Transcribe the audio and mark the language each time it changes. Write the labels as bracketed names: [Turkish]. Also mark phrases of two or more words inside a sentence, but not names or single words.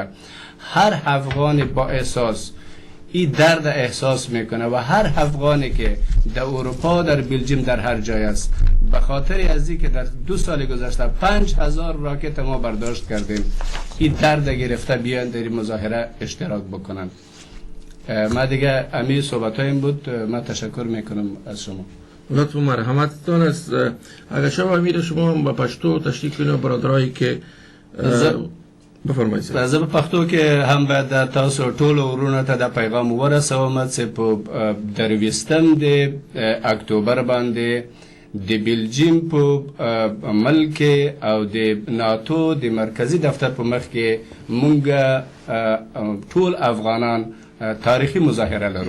[Persian] هر افغان با احساس این درد احساس میکنه و هر افغانی که در اروپا، در بلژیم، در هر جای است، به خاطر از این که در 2 سال گذشته 5000 راکت ما برداشت کردیم، این درد گرفته بیان در این مظاهره اشتراک بکنن. ما دیگه امی صحبتایم بود. من تشکر میکنم از شما. لطف و مرحمتتان است. اگر شما امیر شما با پشتو تشریح کنید برادرایی که بفرمایید. [Pashto] زه په پښتو کې هم باید د تاسو ټولو ورونو ته د پیغام ورسوم چې په 23 اکتوبر باندې د بلژیم په ملک او د ناتو د مرکزی دفتر په مخ کې مونږ ټول افغانان تاریخي مظاهره لرو.